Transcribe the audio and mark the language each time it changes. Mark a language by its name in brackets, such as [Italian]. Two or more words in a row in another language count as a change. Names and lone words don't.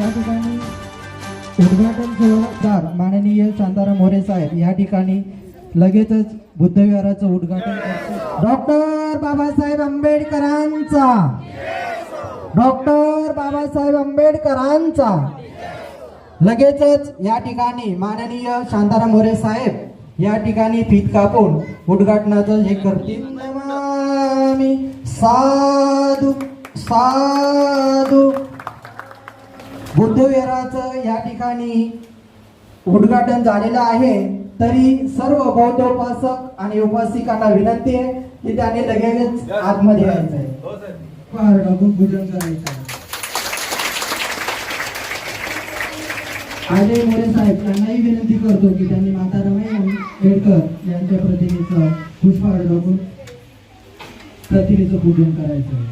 [Marathi] या ठिकाणी उद्घाटन सोहळादार माननीय शांताराम मोरे साहेब या ठिकाणी लगेचच बुद्धविहाराचं उद्घाटन करतो। डॉक्टर बाबासाहेब आंबेडकरांचा लगेचच या ठिकाणी माननीय शांताराम मोरे साहेब या ठिकाणी फीत कापून उद्घाटनाचं हे करतील। [Pali] नमामि साधु साधु [Marathi] बुद्धविहाराचं या ठिकाणी उद्घाटन झालेलं आहे। तरी सर्व बौद्ध उपासक आणि उपासिकांना विनंती आहे की त्याने लगेच आतमध्ये यायचं आहे, पूजन करायचं आहे। अजय मोरे साहेब यांनाही विनंती करतो की त्यांनी माता रमाई आंबेडकर यांच्या प्रतिमेचं पुष्पहार टाकून प्रतिमेचं पूजन करायचं आहे।